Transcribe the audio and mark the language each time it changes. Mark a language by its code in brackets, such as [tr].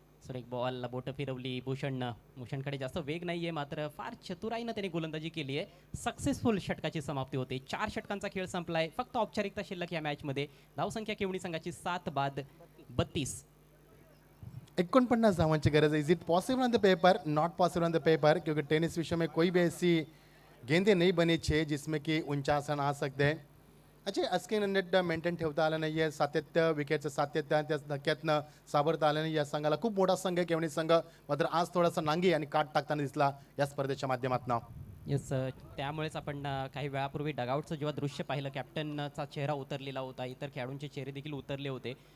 [mr] Sir एक ball बोटं फिरवली भूषणकडे जास्त वेग नाही आहे, मात्र फार चतुराईनं त्याने गोलंदाजी केली आहे. सक्सेसफुल षटकाची समाप्ती होते. 4 षटकांचा खेळ संपलाय. फक्त औपचारिकता शिल्लक या मॅचमध्ये. धावसंख्या केवणी संघाची 7 बाद 32. [en] 49 [mr] धावांची गरज [en] है. Is it possible on the paper? Not possible on the paper, [hi] क्योंकि टेनिस विश्व में कोई भी ऐसी गेंदें नहीं बनी छे जिसमें कि 49 रन आ सकते हैं. [mr] अच्छा, अस्किन नेट मेंटेन ठेवता आलं नाही आहे. सातत्य, विकेटचं सातत्य आणि त्या धक्क्यातनं सावरता आलं नाही. या संघाला खूप मोठा संघ आहे केवणी संघ, मात्र आज थोडासा नांगी आणि काट टाकताना दिसला या स्पर्धेच्या माध्यमातून. येस, त्यामुळेच आपण काही वेळापूर्वी डगआउटचं जेव्हा दृश्य पाहिलं, कॅप्टनचा चेहरा उतरलेला होता, इतर खेळाडूंचे चेहरे देखील उतरले होते.